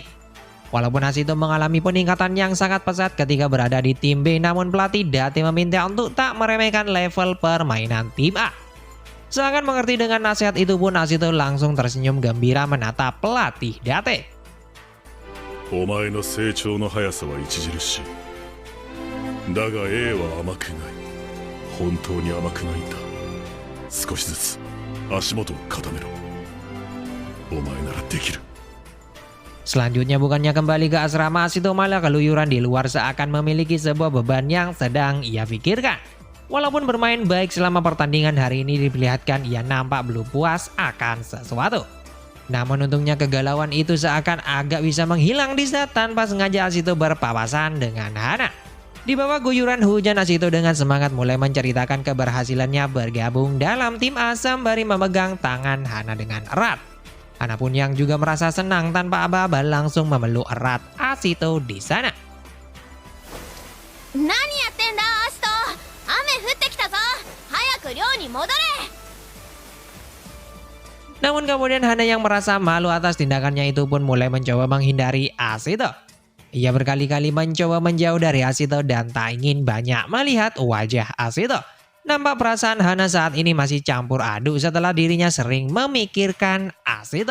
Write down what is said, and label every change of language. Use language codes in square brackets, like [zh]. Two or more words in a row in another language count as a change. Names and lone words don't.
[id] Walaupun Asito mengalami peningkatan yang sangat pesat ketika berada di tim B, namun pelatih Date meminta untuk tak meremehkan level permainan tim A. Seakan mengerti dengan nasihat itu pun, Asito langsung tersenyum gembira menatap pelatih Date. [ja] お前の成長の速さは著しい。だが A は甘くない。本当に甘くないんだ。少しずつ足元を固めろ。お前ならできる。 [id] Selanjutnya, bukannya kembali ke asrama, Asito malah keluyuran di luar seakan memiliki sebuah beban yang sedang ia pikirkan. Walaupun bermain baik selama pertandingan hari ini, diperlihatkan ia nampak belum puas akan sesuatu. Namun untungnya kegalauan itu seakan agak bisa menghilang di saat tanpa sengaja Asito berpapasan dengan Hana. Di bawah guyuran hujan, Asito dengan semangat mulai menceritakan keberhasilannya bergabung dalam tim A sembari memegang tangan Hana dengan erat. Hana pun yang juga merasa senang tanpa aba-aba langsung memeluk erat Asito di sana. [ja] 何やってんだアシト、雨降ってきたぞ、早く寮に戻れ。 [id] Namun kemudian Hana yang merasa malu atas tindakannya itu pun mulai mencoba menghindari Asito. Ia berkali-kali mencoba menjauh dari Asito dan tak ingin banyak melihat wajah Asito. Nampak perasaan Hana saat ini masih campur aduk setelah dirinya sering memikirkan Asito.